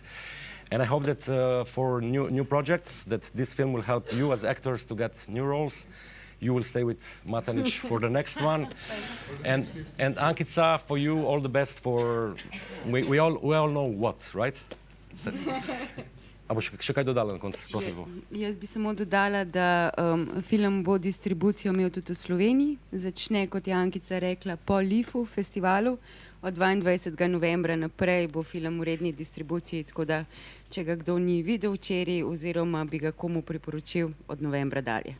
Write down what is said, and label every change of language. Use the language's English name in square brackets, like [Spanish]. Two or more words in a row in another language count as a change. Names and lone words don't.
[English] And I hope that for new projects, that this film will help you as actors to get new roles. You will stay with Matanic for the next one. And Ankica, for you, all the best for, we all know what, right? [Slovenian] A boš še kaj dodala na koncu, prosim? Jaz bi samo dodala, da film bo distribucijo imel tudi v Sloveniji. Začne, kot je Ankica rekla, po LIFU festivalu. Od 22. novembra naprej bo film v redni distribuciji, tako da, če ga kdo ni videl včeraj, oziroma bi ga komu priporočil, od novembra dalje.